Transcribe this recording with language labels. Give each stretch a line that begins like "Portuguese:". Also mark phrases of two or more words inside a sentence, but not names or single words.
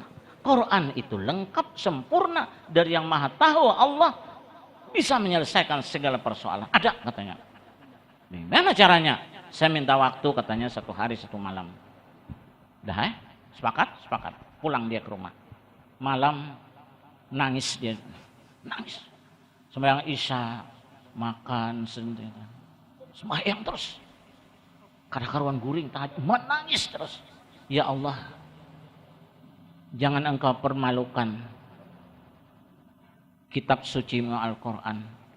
Indonesian: Quran itu lengkap, sempurna dari yang maha tahu Allah bisa menyelesaikan segala persoalan. Ada katanya. Gimana caranya? Saya minta waktu katanya 1 hari 1 malam. Dah sepakat? Sepakat. Pulang dia ke rumah. Malam nangis dia. Nangis. Sembahyang Isya, makan sendiri. Sembahyang terus.
Banjar: Kada-karuan guring, nangis terus.
Indonesian: Ya Allah, jangan engkau permalukan kitab suci Al-Quran.